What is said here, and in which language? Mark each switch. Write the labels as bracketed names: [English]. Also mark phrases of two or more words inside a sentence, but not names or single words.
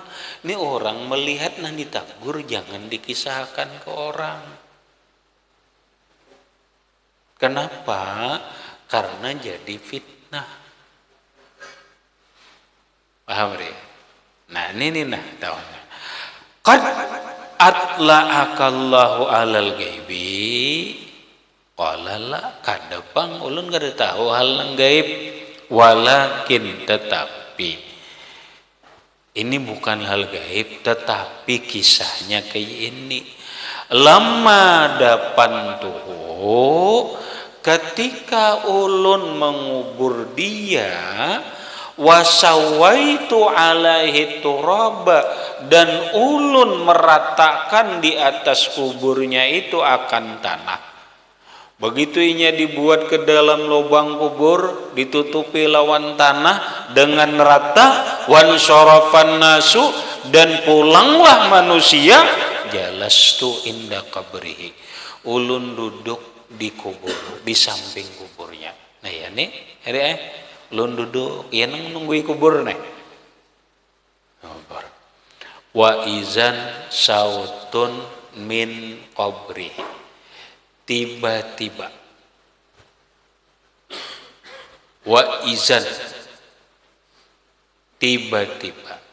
[Banjar] Ini orang melihat nanti ditegur, jangan dikisahkan ke orang. Kenapa? Karena jadi fitnah. Paham ya? Nah ini nah tahunnya. [Arabic] Qad atla'akallahu alal ghaibi qala la [Banjar] kadepang ulun kada tahu hal nang gaib, walakin tetapi ini bukan hal gaib tetapi kisahnya kayak ini. Lama dapan tuh ketika ulun mengubur dia, [Arabic] wasawaitu alaihi turaba, [Banjar] dan ulun meratakan di atas kuburnya itu akan tanah. Begitu inya dibuat ke dalam lubang kubur, ditutupi lawan tanah dengan rata, [Arabic] wan syarafan nasu, [Banjar] dan pulanglah manusia, [Arabic] jalastu inda qabrihi, [Banjar] ulun duduk di kubur, di samping kuburnya. Nah ya nih, ulun duduk, ya nungguin kubur nih. [Arabic] Wa izan sautun min qabri, [Banjar] tiba-tiba [Arabic] wa izan, [Banjar] tiba-tiba.